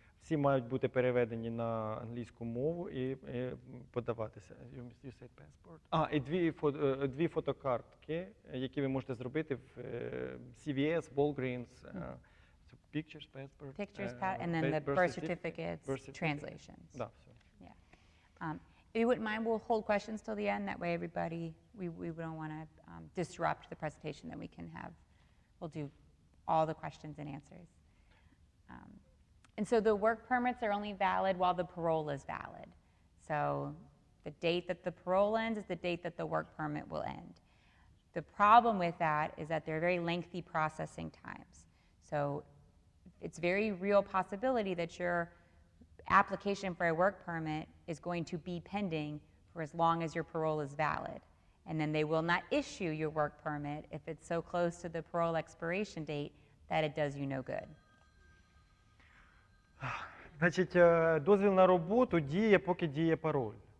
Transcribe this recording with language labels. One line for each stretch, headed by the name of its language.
Ukrainian: Всі мають бути переведені на англійську мову і подаватися.
English: You said passport?
Ukrainian: І дві фотокартки, які ви можете зробити в CVS, Walgreens,
English: pictures, passport. Pictures, and then the birth certificates, translations.
Ukrainian: Да, все.
English: Yeah. If you wouldn't mind, we'll hold questions till the end. That way everybody, we don't want to disrupt the presentation that we can have. We'll do all the questions and answers. And so the work permits are only valid while the parole is valid. So the date that the parole ends is the date that the work permit will end. The problem with that is that there are very lengthy processing times. So it's very real possibility that your application for a work permit is going to be pending for as long as your parole is valid. And then they will not issue your work permit if it's so close to the parole expiration date that it does you no good.
Ukrainian: Значить, дозвіл на роботу діє, поки діє пароль.